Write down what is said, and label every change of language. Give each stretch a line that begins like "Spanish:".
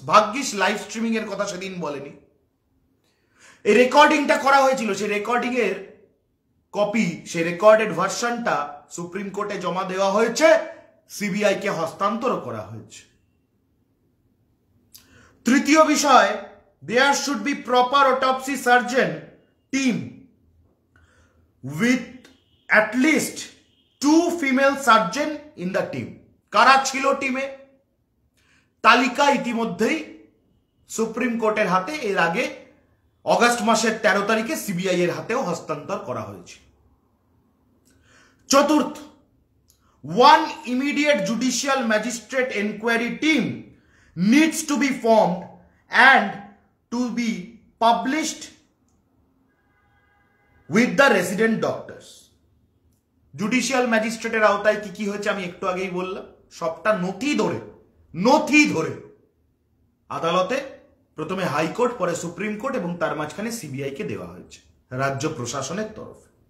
Bangla: ভাগ্যিস live streaming এর কথা সেদিন বলেনি। এই রেকর্ডিংটা করা হয়েছিল, সেই রেকর্ডিং এর কপি, সেই রেকর্ডেড ভার্সনটা সুপ্রিম কোর্টে জমা দেওয়া হয়েছে, সিবিআই কে হস্তান্তর করা হয়েছে। তৃতীয় বিষয়,
English: there should be proper autopsy surgeon team with at least 2 female surgeon in the team.
Bangla: কারা ছিল টিমে? তালিকা ইতিমধ্যেই সুপ্রিম কোর্টের হাতে এর আগে অগস্ট মাসের 13 তারিখে সিবিআই এর হাতেও হস্তান্তর করা হয়েছে। চতুর্থ,
English: one immediate judicial magistrate inquiry team needs to be formed and to be published with the resident doctors.
Bangla: Judicial ম্যাজিস্ট্রেটের আওতায় কি কি হয়েছে আমি একটু আগেই বললাম, সবটা নথি ধরে আদালতে, প্রথমে হাইকোর্ট, পরে সুপ্রিম কোর্ট এবং তার মাঝখানে সিবিআই কে দেওয়া হয়েছে রাজ্য প্রশাসনের তরফে।